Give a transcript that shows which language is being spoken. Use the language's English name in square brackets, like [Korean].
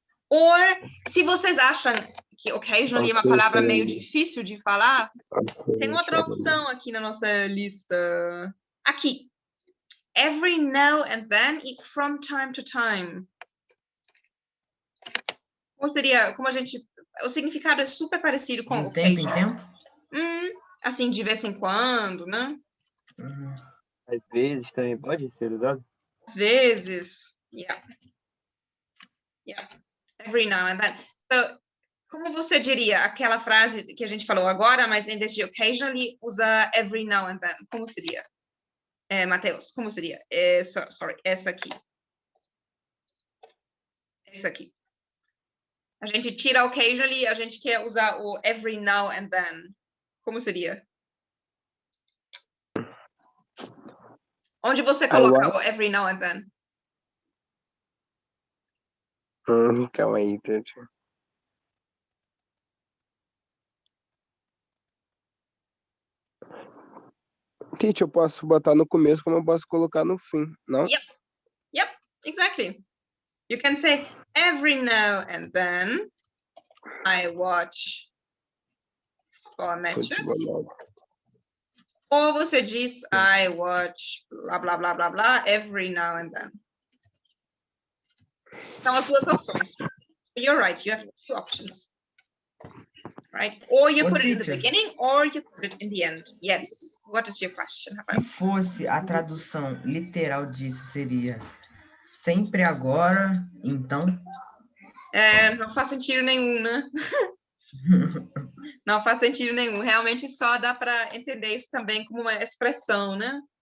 [Portuguese] Or, se vocês acham que occasionally é uma palavra meio difícil de falar, tem outra opção aqui na nossa lista. Aqui. [English] Every now and then e from time to time. [Portuguese] Como seria, como a gente... O significado é super parecido com De tempo em tempo? Assim, de vez em quando, né? Às vezes também pode ser usado. Às vezes. Yeah. [English] Every now and then. [Portuguese] So, como você diria aquela frase que a gente falou agora, mas em vez de occasionally, usa every now and then? Como seria? Matheus, como seria? Essa aqui. Essa aqui. A gente tira occasionally, a gente quer usar o every now and then. Como seria? Onde você coloca o every now and then? Calma aí, teacher. Teacher, eu posso botar no começo como eu posso colocar no fim, não? [English] Yep, exactly. You can say every now and then I watch football matches. [Portuguese] Ou você diz [English] I watch blah blah blah blah blah every now and then. [Portuguese] São as duas opções. [English] You're right, you have two options. Right? Or you put it in the beginning or you put it in the end. Yes. What is your question? [Portuguese] Se fosse a tradução literal disso, seria sempre agora, então? Não faz sentido nenhum, né? Não faz sentido nenhum. Realmente só dá para entender isso também como uma expressão, né?